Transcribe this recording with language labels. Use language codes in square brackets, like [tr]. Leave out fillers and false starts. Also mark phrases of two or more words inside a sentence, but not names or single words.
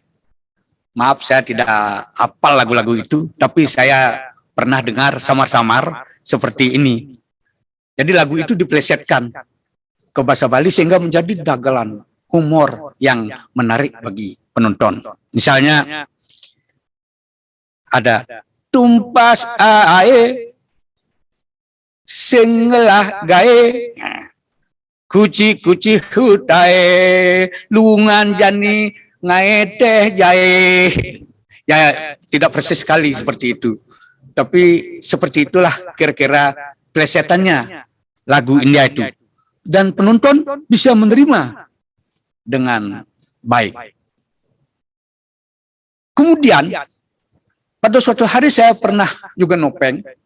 [id] Maaf, saya tidak hafal lagu-lagu itu, tapi saya pernah dengar samar-samar seperti ini. Jadi lagu itu diplesetkan ke bahasa Bali sehingga menjadi dagelan humor yang menarik bagi penonton. Misalnya ada tumpas ae singlah gae kuci-kuci hutai lungan jani ngaeteh jae. Ya, tidak persis sekali seperti itu. Tapi seperti itulah kira-kira plesetannya lagu India itu. Dan penonton bisa menerima dengan baik. Kemudian, pada suatu hari saya pernah juga nopeng.